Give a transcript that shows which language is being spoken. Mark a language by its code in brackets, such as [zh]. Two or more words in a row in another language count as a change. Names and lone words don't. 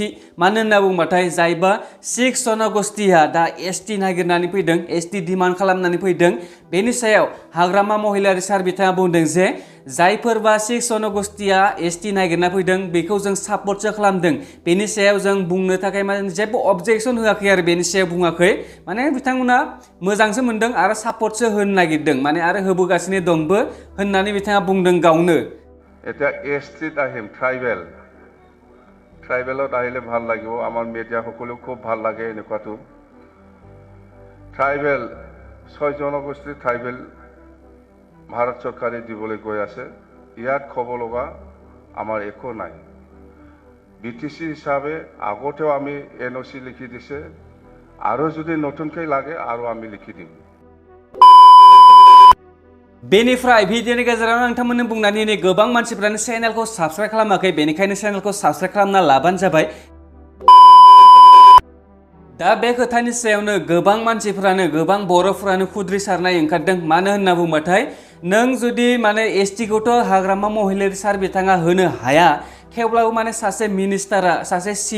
[brx] मानो होनना बुंबाथाय जायबा 6 जनगोष्ठीया दा एसटि नागिरनानै फैदों एसटि डिमान्ड खालामनानै फैदों बेनि सायाव हाग्रामा महिलारि सार बिथाङा बुंदों जे जायफोरबा 6 जनगोष्ठीया एसटि नागिरना फैदों बेखौ जों सापर्टसो खालामदों बेनि सायाव जों बुंनो थाखाय माने जेबो अबजेक्सन होआखै आरो बेनि सायाव बुङाखै माने बिथांमोना मोजांसो मोनदों आरो सापर्टसो होनो नागिरदों माने आरो होबोगासिनो दंबो होननानै बिथाङा बुंदों गावनो [as] এটা এসটিত আহিম ট্রাইবেলত আহিলে ভাল লাগিব আমাৰ মিডিয়া সকলো খুব ভাল লাগে এনেকুৱাটো ট্রাইবেল 6 জনগোষ্ঠী ট্রাইবেল ভাৰত চৰকাৰে দিবলৈ গৈ আছে ইয়াত খবৰ লগা আমাৰ একো নাই বিটিসি হিচাপে আগতেও আমি এনওসি লিখি দিছে আৰু যদি নতুনকৈ লাগে আৰু আমি লিখি দিম [brx] बेनिफ्राय भिडिअनि गेजेराव नोंथांमोननो बुंनानै नै गोबां मानसिफोरानो चेनेलखौ साबस्क्राइब खालामाखै बेनिखायनो चेनेलखौ साबस्क्राइब खालामना लाबानो जाबाय दा बे खोथानि सायावनो गोबां मानसिफोरानो गोबां बर'फोरानो खुद्रिसारनाय ओंखारदों मानो होनना बुंबाथाय नों जुदि माने एसटिखौथ' हाग्रामा महिलारि सार बिथाङा होनो हाया थेवब्लाबो माने सासे मिनिस्टारा सासे